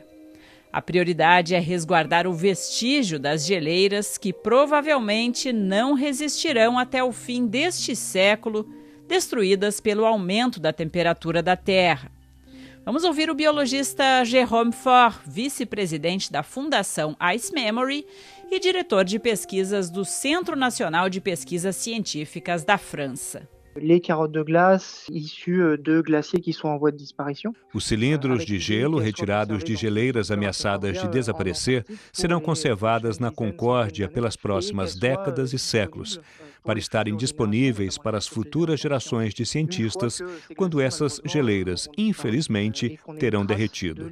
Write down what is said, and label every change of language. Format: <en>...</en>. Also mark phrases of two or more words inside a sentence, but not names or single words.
<pt>A prioridade é resguardar o vestígio das geleiras que provavelmente não resistirão até o fim deste século, destruídas pelo aumento da temperatura da Terra. Vamos ouvir o biologista Jérôme Faure, vice-presidente da Fundação Ice Memory e diretor de pesquisas do Centro Nacional de Pesquisas Científicas da França.</pt> <fr>Les carottes de glace issues de glaciers qui sont en voie de disparition.</fr> <pt>Os cilindros de gelo retirados de geleiras ameaçadas de desaparecer serão conservadas na Concórdia pelas próximas décadas e séculos, para estarem disponíveis para as futuras gerações de cientistas quando essas geleiras, infelizmente, terão derretido.</pt>